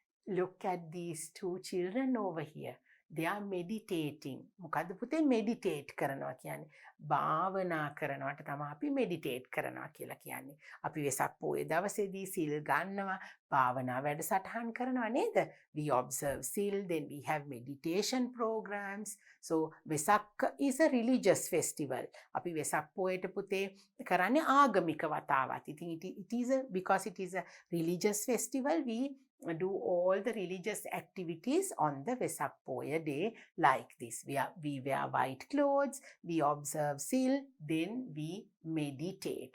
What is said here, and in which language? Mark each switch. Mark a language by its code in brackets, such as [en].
[en] Look at these two children over here. They are meditating. [si] මොකද්ද පුතේ meditate කරනවා කියන්නේ? භාවනා කරනවට තමයි අපි meditate කරනවා කියලා කියන්නේ. අපි වෙසක් පොයේ දවසේදී සිල් ගන්නවා, භාවනා වැඩසටහන් කරනවා නේද? [en] We observe Sil, then we have meditation programs. So Vesak is a religious festival. [si] අපි වෙසක් පොයට පුතේ කරන්නේ ආගමික වතාවත්. [en] Because it is a religious festival, we do all the religious activities on the Vesak Poya day like this. We wear white clothes, we observe Sil, then we meditate.